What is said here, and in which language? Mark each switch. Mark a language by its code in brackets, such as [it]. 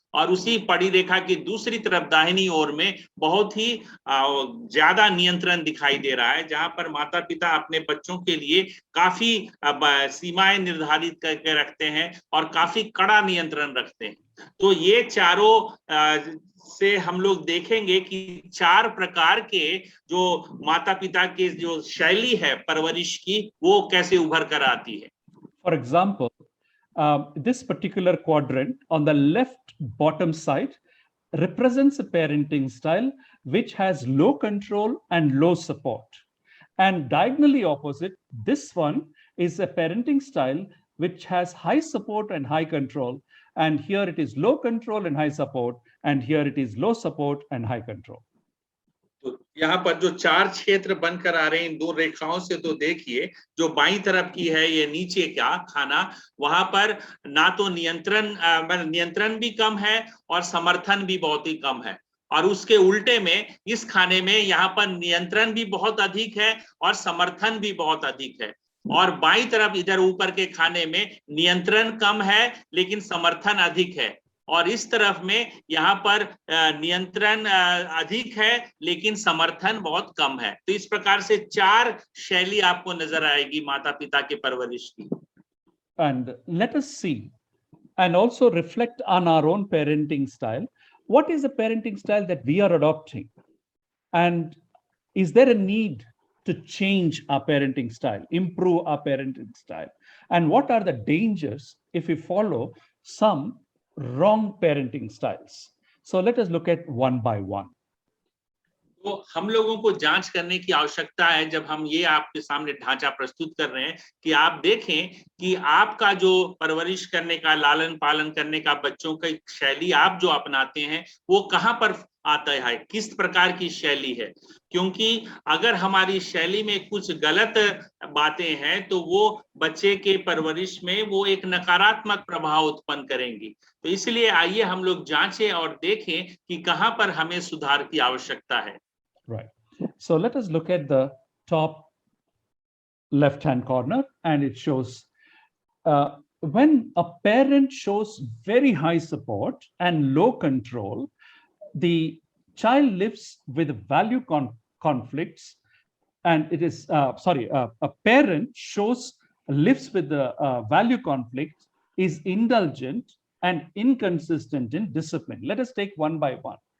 [hi] और उसी पड़ी रेखा की दूसरी तरफ दाहिनी ओर में बहुत ही ज्यादा नियंत्रण दिखाई दे रहा है, जहां पर माता पिता अपने बच्चों के लिए काफी सीमाएं निर्धारित करके रखते हैं और काफी कड़ा नियंत्रण रखते हैं। तो ये चारों से हम लोग देखेंगे कि 4 प्रकार के जो माता पिता के जो शैली है परवरिश की, वो कैसे उभर कर आती है। [en] For example, this particular quadrant on the left bottom side represents a parenting style which has low control and low support. And diagonally opposite, this one is a parenting style which has high support and high control. and here it is low control and high support, and here it is low support and high control. [hi] तो यहाँ पर जो 4 क्षेत्र बनकर आ रहे हैं इन 2 रेखाओं से, तो देखिए जो बाईं तरफ की है ये नीचे का खाना, वहां पर ना तो नियंत्रण भी कम है और समर्थन भी बहुत ही कम है, और उसके उल्टे में इस खाने में यहाँ पर नियंत्रण भी बहुत अधिक है और समर्थन भी बहुत अधिक है, और बाईं तरफ इधर ऊपर के खाने में नियंत्रण कम है लेकिन समर्थन अधिक है, और इस तरफ में यहाँ पर नियंत्रण अधिक है लेकिन समर्थन बहुत कम है। तो इस प्रकार से 4 शैली आपको नजर आएगी माता पिता के परवरिश की। [en] And let us see and also reflect on our own parenting style. What is the parenting style that we are adopting? And is there a need to change our parenting style, improve our parenting style? And what are the dangers if we follow some wrong parenting styles? So let us look at one by one. [hi] तो हम लोगों को जांच करने की आवश्यकता है जब हम ये आपके सामने ढांचा प्रस्तुत कर रहे हैं कि आप देखें कि आपका जो परवरिश करने का, लालन पालन करने का, बच्चों की शैली आप जो अपनाते हैं वो कहां पर आता है, किस प्रकार की शैली है। क्योंकि अगर हमारी शैली में कुछ गलत बातें हैं तो वो बच्चे के परवरिश में वो एक नकारात्मक प्रभाव उत्पन्न करेंगी। तो इसलिए आइए हम लोग जांचें और देखें कि कहां पर हमें सुधार की आवश्यकता है। [en] Right. So let us look at the top left-hand corner, and it shows when a parent shows very high support and low control, the child lives with value conflicts, and it is a parent lives with the value conflict, is indulgent and inconsistent in discipline. Let us take one by one.